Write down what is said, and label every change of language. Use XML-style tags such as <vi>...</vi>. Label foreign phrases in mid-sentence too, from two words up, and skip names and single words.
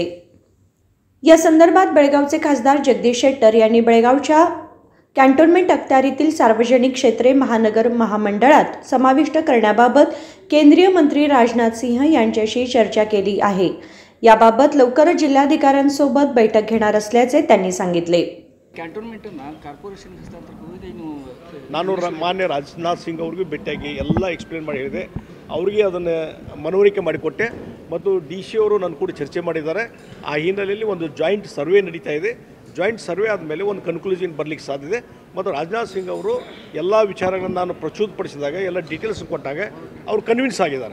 <mr>या संदर्भात बेळगावचे खासदार जगदीश शेट्टर यांनी बेळगावच्या कॅन्टोन्मेंट अखत्यारीतील सार्वजनिक क्षेत्रे महानगर महामंडळात समाविष्ट करण्याबाबत केंद्रीय मंत्री राजनाथ सिंह यांच्याशी चर्चा केली आहे। याबाबत लवकरच जिल्हाधिकाऱ्यांसोबत बैठक घेणार असल्याचे त्यांनी सांगितले।</mr> <kn>ನಾನು ಮಾನ್ಯ ರಾಜನಾಥ್ ಸಿಂಗ್ ಅವರಿಗೂ ಭೇಟಿಯಾಗಿ ಎಲ್ಲ ಎಕ್ಸ್ಪ್ಲೇನ್ ಮಾಡಿ ಹೇಳಿದೆ, ಅವರಿಗೆ ಅದನ್ನು ಮನವರಿಕೆ ಮಾಡಿಕೊಟ್ಟೆ ಮತ್ತು DC ಅವರು ನನ್ನ ಕೂಡ ಚರ್ಚೆ ಮಾಡಿದ್ದಾರೆ। ಆ ಹಿನ್ನೆಲೆಯಲ್ಲಿ ಒಂದು ಜಾಯಿಂಟ್ ಸರ್ವೆ ನಡೀತಾ ಇದೆ। ಜಾಯಿಂಟ್ ಸರ್ವೆ ಆದಮೇಲೆ ಒಂದು ಕನ್ಕ್ಲೂಷನ್ ಬರಲಿಕ್ಕೆ ಸಾಧ್ಯತೆ ಮತ್ತು ರಾಜನಾಥ್ ಸಿಂಗ್ ಅವರು ಎಲ್ಲ ವಿಚಾರಗಳನ್ನು ನಾನು ಪ್ರಚುರಪಡಿಸಿದಾಗ ಎಲ್ಲ ಡೀಟೇಲ್ಸ್ ಕೊಟ್ಟಾಗ ಅವರು ಕನ್ವಿನ್ಸ್ ಆಗಿದ್ದಾರೆ।</kn>